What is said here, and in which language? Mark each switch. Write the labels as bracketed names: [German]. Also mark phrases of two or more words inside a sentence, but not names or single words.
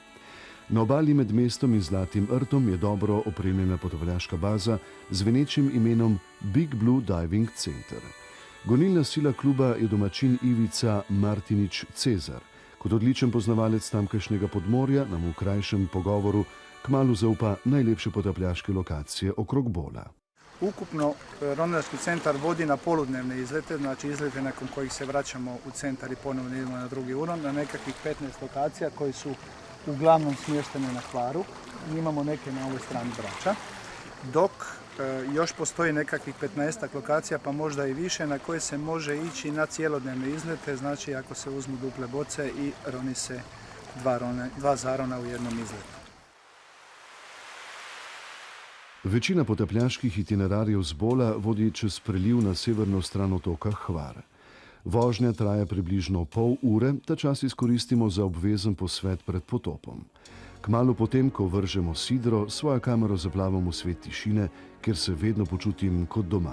[Slovenian] Na obali med mestom in Zlatim rtom je dobro opremljena potapljaška baza z venečim imenom Big Blue Diving Center. Gonilna sila kluba je domačin Ivica Martinič Cezar. Kot odličen poznavalec tamkajšnjega podmorja nam v krajšem pogovoru kmalu zaupa najlepše potapljaške lokacije okrog Bola. [Croatian] Ukupno ronilački centar vodi na poludnevne izlete, znači izlete nakon kojih se vraćamo u centar i ponovno idemo na drugi uron, na nekakvih 15 lokacija koji su uglavnom smještene na Hvaru. Imamo neke na ovoj strani Brača, dok još postoji nekakvih 15 lokacija, pa možda i više, na koje se može ići na cijelodnevne izlete, znači ako se uzmu duple boce i roni se dva zarona u jednom izletu. [Slovenian] Večina potapljaških itinerarjev z Bola vodi čez preliv na severno stran otoka Hvar. Vožnja traja približno pol ure, ta čas izkoristimo za obvezen posvet pred potopom. Kmalu potem, ko vržemo sidro, svojo kamero zaplavam v svet tišine, kjer se vedno počutim kot doma.